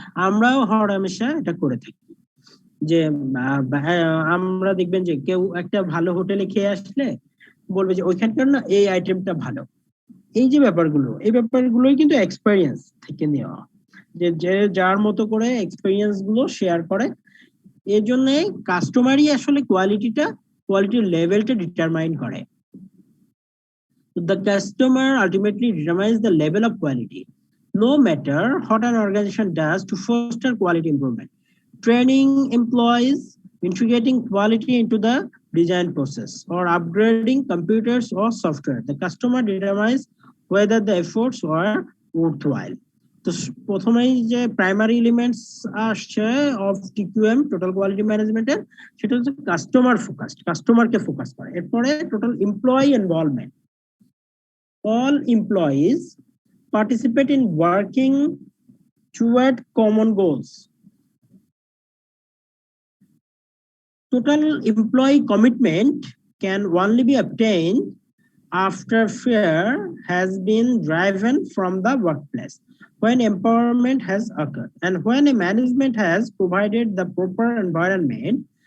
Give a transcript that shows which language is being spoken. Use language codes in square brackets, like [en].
[bn] আমরাও হরহামেশা এটা করে থাকি, যে আমরা দেখবেন যে কেউ একটা ভালো হোটেলে খেয়ে আসলে বলবে যে ওইখানকার না এই আইটেমটা ভালো। এই যে ব্যাপারগুলোই কিন্তু এক্সপেরিয়েন্স থেকে নেওয়া, যে যে যার মতো করে এক্সপেরিয়েন্স গুলো শেয়ার করে। এই জন্য কাস্টমারই আসলে কোয়ালিটির লেভেলটা ডিটারমাইন করে। [en] The customer ultimately determines the level of quality, no matter what an organization does to foster quality improvement. Training employees, integrating quality into the design process, or upgrading computers or software. The customer determines whether the efforts are worthwhile. [bn] তো প্রথমেই যে primary elements আসছে of TQM, total quality ম্যানেজমেন্টের, সেটা হচ্ছে কাস্টমারকে focus করে। এরপরে total employee involvement. [en] All employees participate in working toward common goals. Total employee commitment can only be obtained after fear has been driven from the workplace, when empowerment has occurred, and when a management has provided the proper environment.